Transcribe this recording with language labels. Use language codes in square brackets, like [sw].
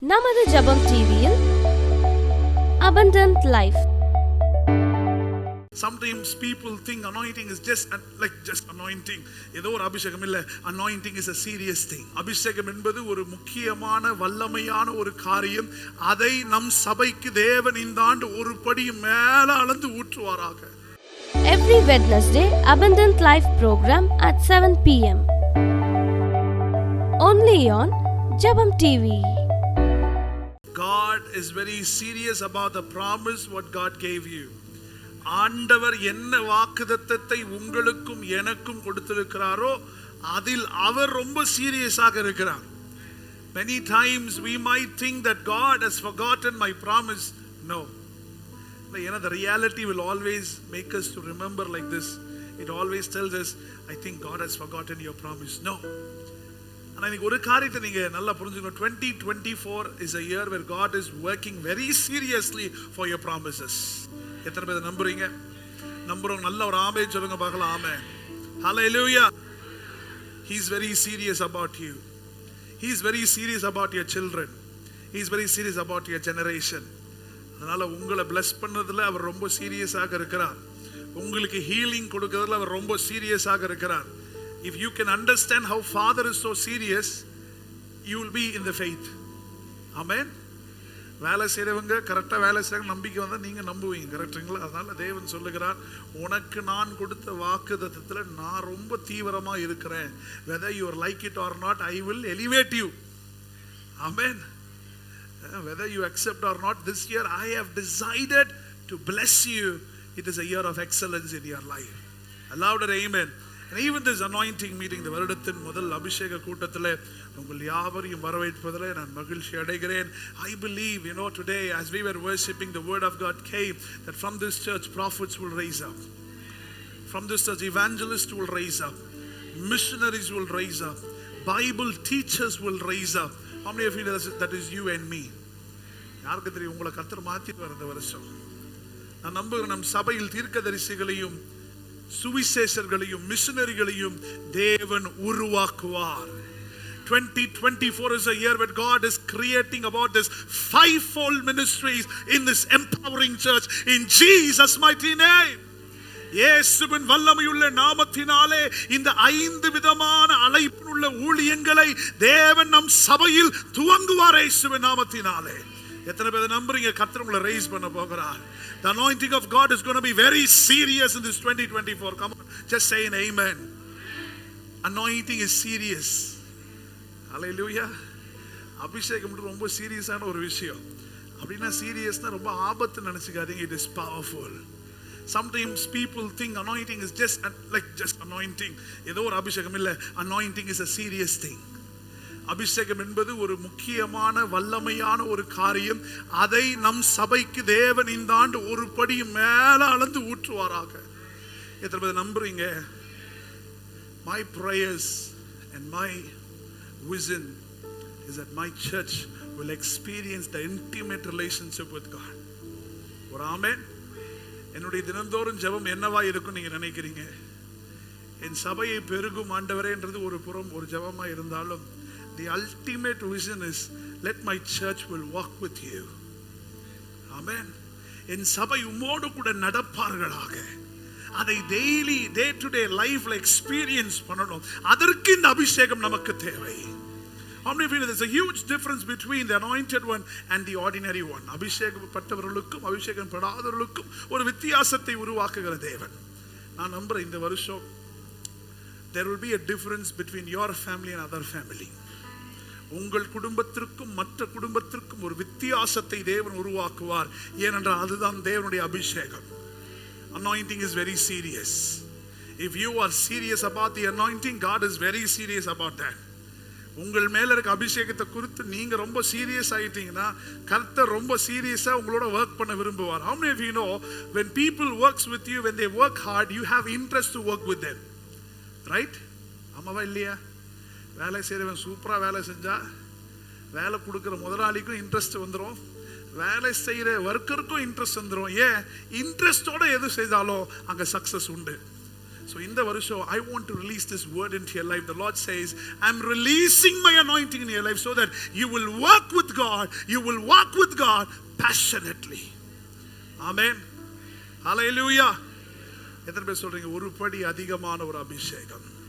[ta] நமது ஜெபம் டிவியில் abundant life. [en] Sometimes people think anointing is just anointing. [ta] ஏதோ ஒரு அபிஷேகம் இல்ல. [en] Anointing is a serious thing. [ta] அபிஷேகம் என்பது ஒரு முக்கியமான வல்லமையான ஒரு காரியம். அதை நம் சபைக்கு தேவன் இந்த ஆண்டு ஒரு படி மேல அளந்து ஊற்றுவாராக. [en] Every Wednesday, Abundant Life program at 7 p.m. Only on Jabam TV. God is very serious about the promise what God gave you. [ta] ஆண்டவர் என்ன வாக்குத்தத்தத்தை உங்களுக்கும் எனக்கும் கொடுத்திருக்கிறாரோ அதில் அவர் ரொம்ப சீரியஸாக இருக்கிறார். [en] Many times we might think that God has forgotten my promise. No. The reality will always make us to remember like this. It always tells us, I think God has forgotten your promise. No. And I think [ta] ஒரு காரியத்தை நீங்க நல்லா புரிஞ்சுக்கணும். [en] 2024 is a year where God is working very seriously for your promises. [ta] எத்தனை பேர் நம்புறீங்க? நம்புறோம். நல்ல ஒரு ஆமென் சொல்லுங்க பார்க்கலாம். ஆமென். Hallelujah. [en] He is very serious about you. He is very serious about your children. He is very serious about your generation. [ta] அதனால உங்களை bless பண்ணதுல அவர் ரொம்ப சீரியஸாக இருக்கிறார். உங்களுக்கு ஹீலிங் கொடுக்கிறதுல அவர் ரொம்ப சீரியஸாக இருக்கிறார். [en] If you can understand how Father is so serious, you will be in the faith. Amen. [ta] வேலை செய்றவங்க கரெக்டா வேலை செய்றாங்க நம்பிக்கை வந்தா நீங்க நம்புவீங்க. கரெக்ட்டுங்களா? அதனால தேவன் சொல்லுகிறார், உனக்கு நான் கொடுத்த வாக்குத்தத்தத்துல நான் ரொம்ப தீவிரமா இருக்கிறேன். [en] Whether you like it or not, I will elevate you. Amen. Whether you accept or not, this year I have decided to bless you. It is a year of excellence in your life. Louder amen. And even this anointing meeting, the [ta] வருடத்தின் முதல் அபிஷேக கூட்டத்திலே உங்கள் யாவரையும் வரவேற்பதிலே நான் மகிழ்ச்சி அடைகிறேன். [en] I believe, today as we were worshiping, the word of God came that from this church prophets will raise up. From this church evangelists will raise up. Missionaries will raise up. Bible teachers will raise up. How many of you know that is you and me? [ta] யாருக்கு தெரியும் உங்களை கர்த்தர் மாத்திட்டு வர இந்த வருஷம்? நான் நம்புகிறேன் நம் சபையில் தீர்க்கதரிசிகளையும் சுவிசேஷர்களையும் மிஷனரிகளையும் தேவன் உருவாக்குவார். [en] 2024 is a year where God is creating about this fivefold ministries in this empowering church in Jesus mighty name. [ta] இயேசுவின் வல்லமையுள்ள நாமத்தினாலே இந்த 5 விதமான அழைப்புள்ள ஊழியங்களை தேவன் நம் சபையில் துவங்குவார் இயேசுவின் நாமத்தினாலே. எத்தனை பேர் நம்புறீங்க கர்த்தர் உங்களை ரைஸ் பண்ண போகிறார்? [en] The anointing of God is going to be very serious in this 2024. Come on, just say an amen. Anointing is serious. Hallelujah. [ta] அபிஷேகம் ரொம்ப சீரியஸான ஒரு விஷயம். அப்படின்னா சீரியஸ்னா ரொம்ப ஆபத்து நினைச்சுக்காதீங்க. [en] It is powerful. Sometimes people think anointing is just anointing. [ta] ஏதோ ஒரு அபிஷேகம் இல்ல. [en] Anointing is a serious thing. [ta] அபிஷேகம் என்பது ஒரு முக்கியமான வல்லமையான ஒரு காரியம். அதை நம் சபைக்கு தேவன் இந்த ஆண்டு ஒரு படி மேல அளந்து ஊற்றுவாராக. எத்தனை பேர் நம்புறீங்க? [en] My prayers and my vision is that my church will experience the intimate relationship with God. [ta] ஒரு ஆமென். என்னுடைய தினந்தோறும் ஜெபம் என்னவா இருக்கும் நீங்க நினைக்கிறீங்க? என் சபையை பெருகும் ஆண்டவரேன்றது ஒரு புறம் ஒரு ஜெபமா இருந்தாலும் [en] the ultimate vision is let my church will walk with you. [ta] Amen. என் சபை உம்மோடு கூட நடப்பார்களாக. அதை டெய்லி டே டு டே லைஃப்ல எக்ஸ்பீரியன்ஸ் பண்ணணும். அதற்கு இந்த அபிஷேகம் நமக்கு தேவை. [en] How many of you know there's a huge difference between the anointed one and the ordinary one? [ta] அபிஷேகப்பட்டவர்களுக்கும் அபிஷேகப்படாதவர்களுக்கும் ஒரு வித்தியாசத்தை உருவாக்குகிற தேவன். நான் நம்புறேன் இந்த வருஷம் [en] there will be a difference between your family and other family. [ta] உங்கள் குடும்பத்திற்கும் மற்ற குடும்பத்திற்கும் ஒரு வித்தியாசத்தை தேவன் உருவாக்குவார். ஏனென்றால் அதுதான் தேவனுடைய அபிஷேகம். [en] Anointing is very serious. If you are serious about the anointing, God is very serious about that. [ta] உங்கள் மேல இருக்க அபிஷேகத்தை குறித்து நீங்க ரொம்ப சீரியஸ் ஆயிட்டீங்கன்னா கர்த்தர் ரொம்ப சீரியஸா உங்களோட வர்க் பண்ண விரும்புவார். [en] How many of you know when people works with you, when they work hard, you have interest to work with them? [ta] Right? ஆமாவா இல்லையா? வேலை செய்கிறவன் சூப்பராக வேலை செஞ்சா வேலை கொடுக்குற முதலாளிக்கும் இன்ட்ரெஸ்ட் வந்துடும், வேலை செய்கிற ஒர்க்கருக்கும் இன்ட்ரெஸ்ட் வந்துடும். ஏன்? இன்ட்ரெஸ்டோட எது செய்தாலும் அங்கே சக்ஸஸ் உண்டு. [en] So in the வருஷம், I want to release this word into your life. The Lord says, I'm releasing my anointing in your life so that you will work with God. You will walk with God passionately. Amen. Hallelujah. [ta] எத்தனை பேர் சொல்றீங்க ஒரு படி அதிகமான ஒரு அபிஷேகம்?